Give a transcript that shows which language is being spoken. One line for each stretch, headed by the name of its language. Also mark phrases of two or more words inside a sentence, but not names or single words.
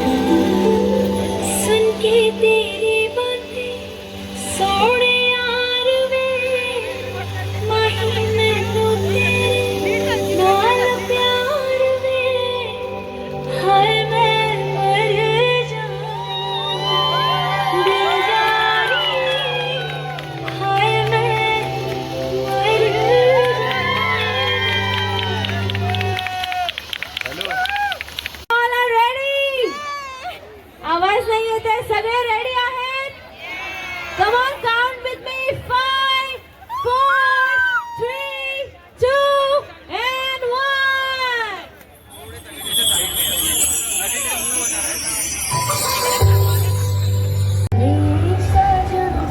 Punjabi: ਸੁਨ ਕੇ ਤੇਰੀ ਬਾਤੇਂ ਸੋਨੇ ਯਾਰ ਵੇ ਮਾਹੀ ਮੈਨੂੰ ਤੇਰੇ ਨਾਲ ਪਿਆਰ ਵੇ ਹਾਏ ਮੈਂ ਮਰ ਜਾਊਂ ਦਿਲ ਜਾਨੀ ਹਾਏ ਮੈਂ ਮਰ जाऊं दिल जानी हाय मैं मर
Marathi: जाऊं रेडी आवाज नाही येत आहे सगळे रेडी आहेत
English: come on count with me 5 4 3 2 and 1